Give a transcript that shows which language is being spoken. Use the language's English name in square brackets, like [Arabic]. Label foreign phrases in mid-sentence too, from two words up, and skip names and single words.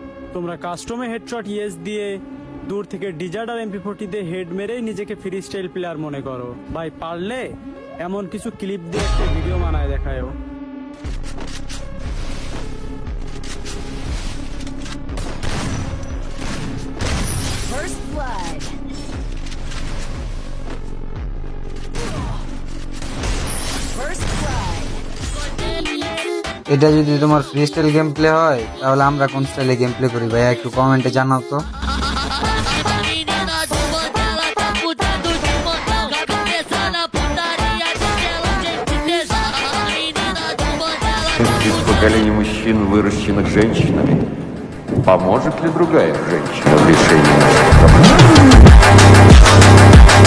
[Bangla] তোমরা কাস্টমে [English] headshot yes [Bangla] দিয়ে দূর থেকে ডিজার্ট আর MP40 দিয়ে হেড মেরেই নিজেকে [English] free style player [Bangla] মনে করো। ভাই পারলে এমন কিছু ক্লিপ দিয়ে একটা ভিডিও বানায় দেখায়ও। [English] First blood. First blood. [Bangla] এটা যদি তোমার [English] free style game play [Bangla] হয় তাহলে আমরা কোন স্টাইলে [English] game play [Bangla] করি ভাইয়া একটু কমেন্টে জানাও তো। [Russian] Из поколений мужчин, выращенных женщинами, поможет ли другая женщина в решении наших проблем?